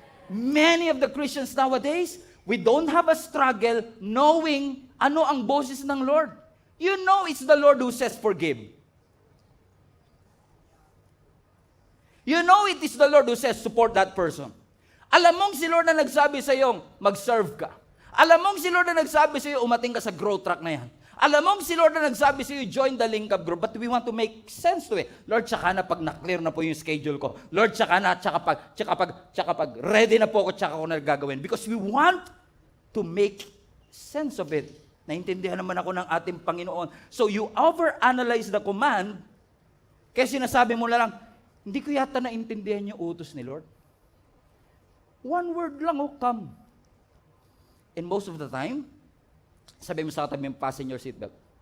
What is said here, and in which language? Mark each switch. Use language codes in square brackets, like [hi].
[en] Many of the Christians nowadays, we don't have a struggle knowing [tl] ano ang boses ng Lord. [en] You know it's the Lord who says forgive. You know it is the Lord who says support that person. [tl] Alam mong si Lord na nagsabi sa iyo, mag-serve ka. Alam mong si Lord na nagsabi sa iyo, umating ka sa growth track na yan. Alam mong si Lord na nagsabi sa iyo, [en] join the link up group, but we want to make sense to it. [tl] Lord, tsaka na pag na-clear na po yung schedule ko. Lord, tsaka pag ready na po ako, tsaka ko na gagawin. [en] Because we want to make sense of it. [tl] Naintindihan naman ako ng ating Panginoon. [en] So you overanalyze the command, [tl] kaya sinasabi mo lang, hindi ko yata naintindihan yung utos ni Lord. [en] One word lang, come. And most of the time, [tl] sabi mo sa katabi, [en] fasten your seatbelt.